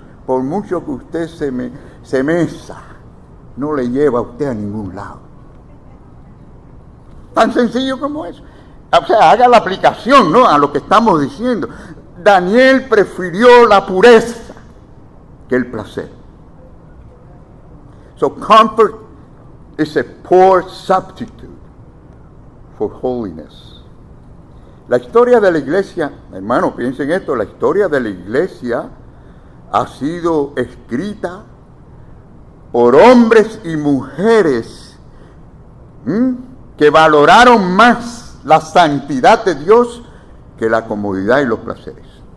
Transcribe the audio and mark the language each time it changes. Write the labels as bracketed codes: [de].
[es] Por mucho que usted se mesa, no le lleva a usted a ningún lado. Tan sencillo como eso. O sea, haga la aplicación, ¿no?, a lo que estamos diciendo. Daniel prefirió la pureza que el placer. [en] So comfort is a poor substitute for holiness. [es] La historia de la iglesia, hermano, piensen esto, la historia de la iglesia ha sido escrita por hombres y mujeres que valoraron más la santidad de Dios que la comodidad y los placeres.